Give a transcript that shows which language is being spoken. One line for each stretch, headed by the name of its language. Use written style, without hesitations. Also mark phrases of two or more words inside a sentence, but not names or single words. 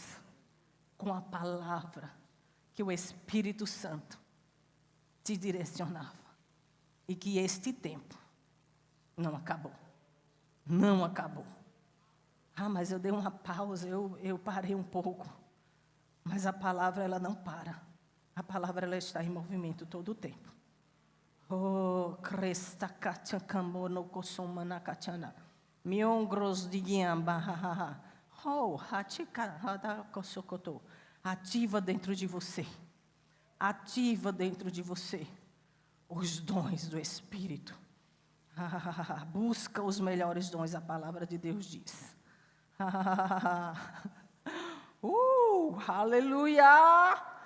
Portuguese: Com a palavra que o Espírito Santo te direcionava. E que este tempo não acabou. Não acabou. Ah, mas eu dei uma pausa, eu parei um pouco. Mas a palavra, ela não para. A palavra, ela está em movimento todo o tempo. Oh, cresta katia kambono kosomana kachana. Miongros digiamba, ha. Oh, ativa dentro de você. Ativa dentro de você os dons do Espírito. Busca os melhores dons, a palavra de Deus diz. Aleluia!